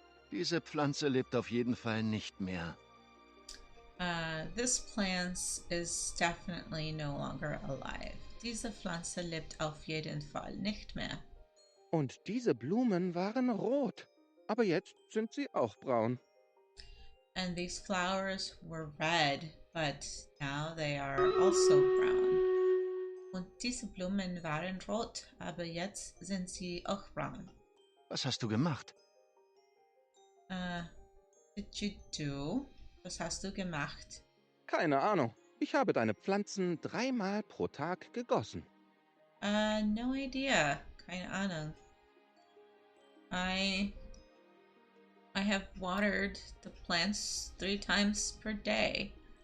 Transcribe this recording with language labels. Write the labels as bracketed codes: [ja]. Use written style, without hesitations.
[de] Diese Pflanze lebt auf jeden Fall nicht mehr. [en] This plant is definitely no longer alive. [de] Diese Pflanze lebt auf jeden Fall nicht mehr. Und diese Blumen waren rot, aber jetzt sind sie auch braun. [en] And these flowers were red, but now they are also brown. [de] Und diese Blumen waren rot, aber jetzt sind sie auch braun. Was hast du gemacht? [en] Did you do? [de] Was hast du gemacht? Keine Ahnung. Ich habe deine Pflanzen 3-mal pro Tag gegossen. [en] No idea. [de] Keine Ahnung. [en] I have watered the plants 3 times per day.